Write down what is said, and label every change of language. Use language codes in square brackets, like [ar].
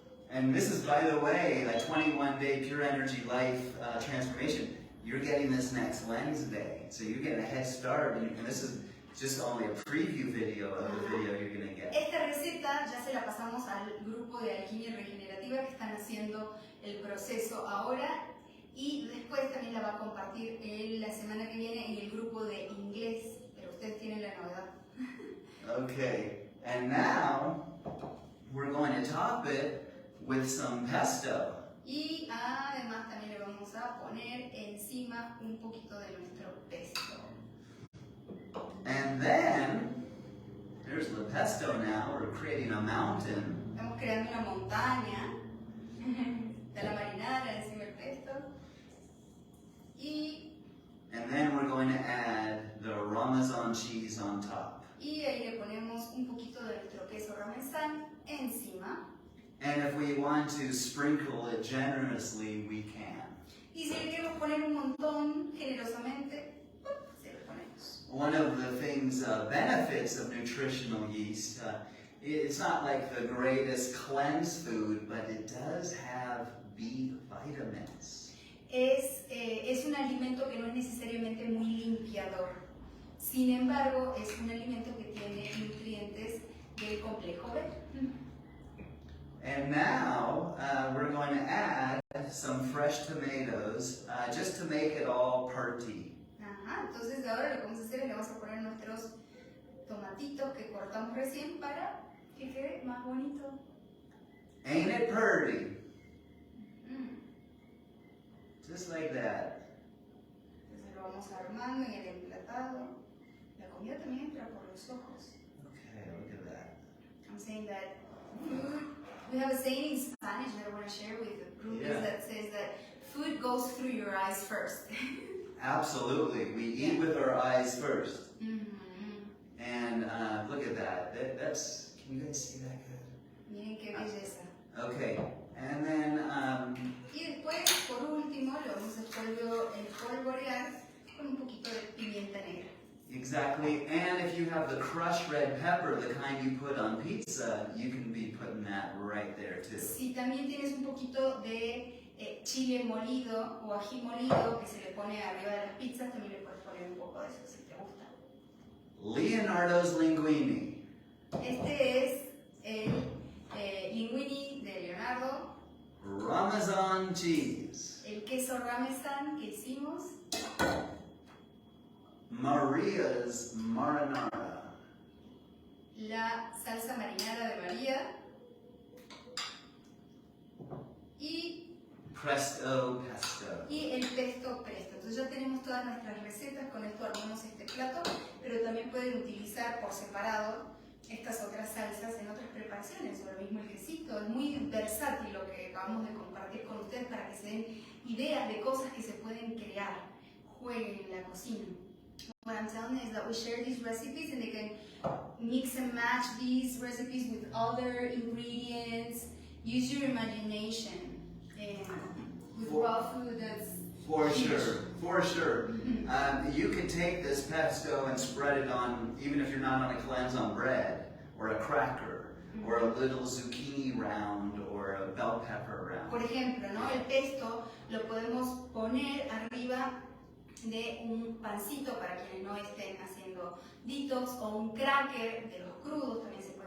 [en] And this is, by the way, a 21-day pure energy life transformation. You're getting this next Wednesday, so you're getting a head start, and this is just only a preview video of the video you're going to get. [es] Esta receta ya se la pasamos al grupo de Alquimia.Regenerativa que están haciendo el proceso ahora y después también la va a compartir la semana que viene en el grupo de inglés, pero ustedes tienen la novedad. [en] Okay, and now we're going to top it with some pesto. [es] Y además también le vamos a poner encima un poquito de nuestro pesto. [en] And then, here's the pesto now, we're creating a mountain. [es] Estamos creando una montaña de la marinara encima del pesto. [en] And then we're going to add the Parmesan cheese on top. [es] Y ahí le ponemos un poquito de nuestro queso parmesano encima. [en] And if we want to sprinkle it generously, we can. [es] Y si le queremos poner un montón generosamente, se lo ponemos. [en] One of the things, benefits of nutritional yeast, it's not like the greatest cleanse food, but it does have B vitamins. [es] Es un alimento que no es necesariamente muy limpiador. Sin embargo, es un alimento que tiene nutrientes del complejo B. [en] And now we're going to add some fresh tomatoes just to make it all party. [es] Ajá, entonces ahora lo que vamos a hacer es le vamos a poner nuestros tomatitos que cortamos recién para que quede más bonito. [en] Ain't it pretty? Just like that. [es] Entonces lo vamos armando en el emplatado. La comida también entra por los ojos. [en] Okay, look at that. I'm saying that food, we have a saying in Spanish that I want to share with the group that says that food goes through your eyes first. Absolutely. We eat with our eyes first. And look at that. That's, can you guys see that good? [es] Miren qué belleza. [en] Okay. And then, [es] Y después, por último, lo vamos a espolvorear con un poquito de pimienta negra. [en] exactly. And if you have the crushed red pepper, the kind you put on pizza, you can be putting that right there too. [es] Si también tienes un poquito de chile molido o ají molido que se le pone arriba de las pizzas, también le puedes poner un poco de eso si te gusta. [en] Leonardo's linguini. [es] Este es el linguini de Leonardo. [en] Parmesan cheese. [es] El queso parmesano que hicimos. [en] Maria's marinara. [es] La salsa marinara de María. Y [en] Pesto. [es] el pesto presto. Entonces ya tenemos todas nuestras recetas, con esto armamos este plato, pero también pueden utilizar por separado estas otras salsas en otras preparaciones, o lo mismo el quesito. Es muy versátil lo que acabamos de compartir con ustedes para que se den ideas de cosas que se pueden crear. Jueguen en la cocina. [en] What I'm telling is that we share these recipes and they can mix and match these recipes with other ingredients. Use your imagination. And with raw food, that's For sure. You can take this pesto and spread it on, even if you're not on a cleanse, on bread, or a cracker, or a little zucchini round, or a bell pepper round. [es] Por ejemplo, ¿no? El pesto lo podemos poner arriba de un pancito para quienes no estén haciendo detox, o un cracker de los crudos también se puede